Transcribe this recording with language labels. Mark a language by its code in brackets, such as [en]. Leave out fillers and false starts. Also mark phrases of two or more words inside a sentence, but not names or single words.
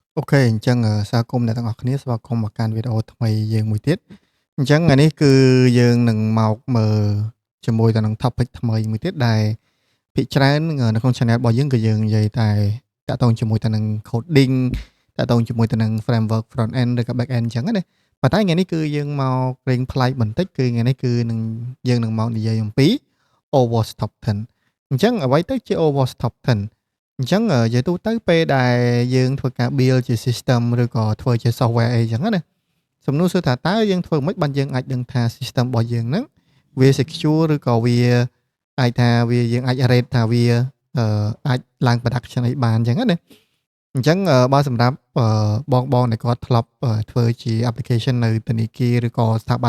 [km] អូខេអញ្ចឹងស្វាគមន៍អ្នកទាំងអស់គ្នាស្វាគមន៍មកកាន់វីដេអូថ្មីយើងមួយទៀតអញ្ចឹងថ្ងៃនេះគឺយើងនឹងមកមើលជាមួយទៅនឹង topic ថ្មីមួយទៀតដែលភាគច្រើននៅក្នុង channel របស់យើងគឺយើងនិយាយតែតាក់ទងជាមួយទៅនឹង coding តាក់ទងជាមួយទៅនឹង framework [en] front end [km] ឬក៏ [en] back end [km] អញ្ចឹងណាប៉ុន្តែថ្ងៃនេះគឺយើងមករៀងប្លែកបន្តិចគឺថ្ងៃនេះគឺនឹងយើងនឹងមកនិយាយអំពី OWASP Top 10អញ្ចឹងអ្វីទៅជា OWASP Top 10អញ្ចឹងនិយាយទូ ទៅពេលដែលយើងធ្វើការ build ជា system ឬក៏ធ្វើជា software អីចឹងណាសំណួរសួរថាតើយើងធ្វើមិនបានយើងអាចដឹងថា system របស់យើងហ្នឹងវា secure ឬក៏វាអាចថាវាយើងអាច rate ថាវាអាចឡើង production អីបានចឹងណាអញ្ចឹងបើសម្រាប់បងដែលគាត់ធ្លាប់ធ្វើជា application នៅធនាគារឬក៏ស្ថាប័ន